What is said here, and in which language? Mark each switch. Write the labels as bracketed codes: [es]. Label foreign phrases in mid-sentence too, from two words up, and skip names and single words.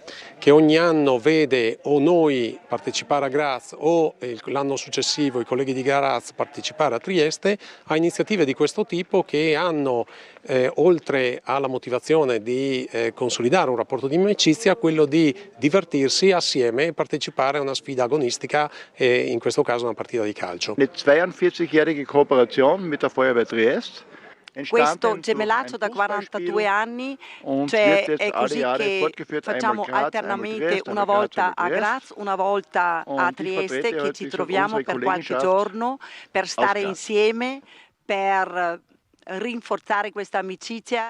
[it] Che ogni anno vede o noi partecipare a Graz o l'anno successivo i colleghi di Graz partecipare a Trieste, a iniziative di questo tipo che hanno, oltre alla motivazione di consolidare un rapporto di amicizia, quello di divertirsi assieme e partecipare a una sfida agonistica, in questo caso una partita di calcio. [de] Eine 42-jährige Kooperation mit der Feuerwehr Trieste. [it] Questo gemellaggio da 42 anni, cioè è così che facciamo alternamente una volta a Graz, una volta a Trieste, che ci troviamo per qualche giorno per stare insieme, per rinforzare questa amicizia.